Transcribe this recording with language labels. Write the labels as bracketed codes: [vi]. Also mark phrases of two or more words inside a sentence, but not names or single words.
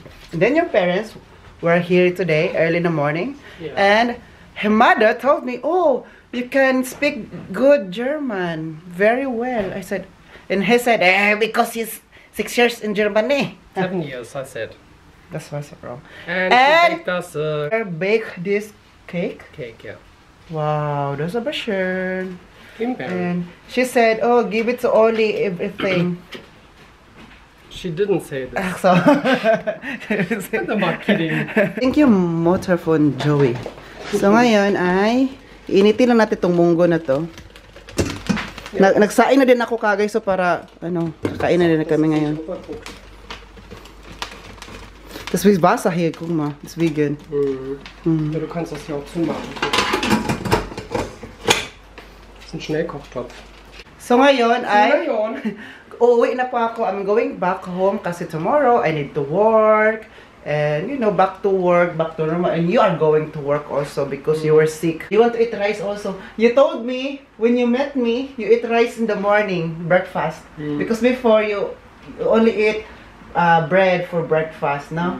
[en] And then your parents were here today early in the morning, and her mother told me, "Oh, you can speak good German very well." I said, and he said, "Because he's 6 years in Germany." 7 years, I said. That's what's wrong. And she baked us bake this cake. cake, yeah. Wow, that's a schön. Himbeeren. And she said, "Oh, give it to Oli everything." She didn't say this. So, I'm not kidding. thank you, Motorphone Joey. [tl] So ngayon ay iinitin lang natin itong munggo na to. Nagsain na din ako kagay, so para kakain na din kami ngayon. [de] Das ist Wasser hier, guck mal, das ist vegan. Ja, du kannst das hier auch zumachen. Das ist ein Schnellkochtopf. [tl] So ngayon ay uuwi na po ako. [en] I'm going back home kasi tomorrow I need to work. And back to work, back to normal. And you are going to work also because you were sick. You want to eat rice also. You told me, when you met me, you eat rice in the morning, breakfast. Because before you only eat bread for breakfast, no?